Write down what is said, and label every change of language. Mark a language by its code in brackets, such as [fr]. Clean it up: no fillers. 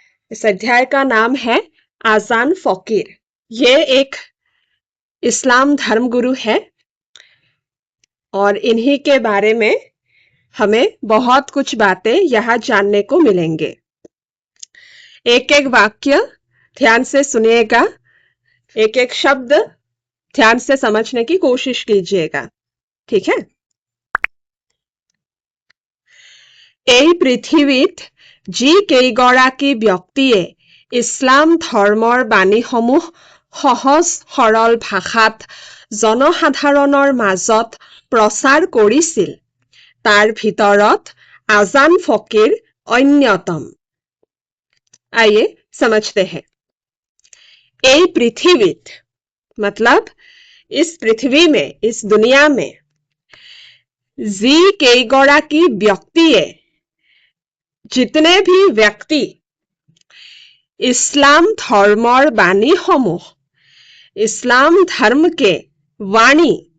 [hi] इस अध्याय का नाम है आजान फकीर। ये एक इस्लाम धर्मगुरु है और इन्हीं के बारे में हमें बहुत कुछ बातें यहाँ जानने को मिलेंगे। एक एक वाक्य ध्यान से सुनिएगा, एक एक शब्द ध्यान से समझने की कोशिश कीजिएगा, ठीक है। [as] এই পৃথিৱীত যি কেইগৰাকী ব্যক্তিয়ে ইছলাম ধৰ্মৰ বাণীসমূহ সহজ সৰল ভাষাত জনসাধাৰণৰ মাজত প্ৰচাৰ কৰিছিল তাৰ ভিতৰত আজান ফकीर অন্যতম। [hi] आइए समझते हैं। [as] এই পৃথিৱীত [hi] मतलब इस पृथ्वी में, इस दुनिया में [as] যি কেইগৰাকী ব্যক্তিয়ে [hi] जितने भी व्यक्ति इस्लाम धर्मर वाणी समूह, इस्लाम धर्म के वाणी,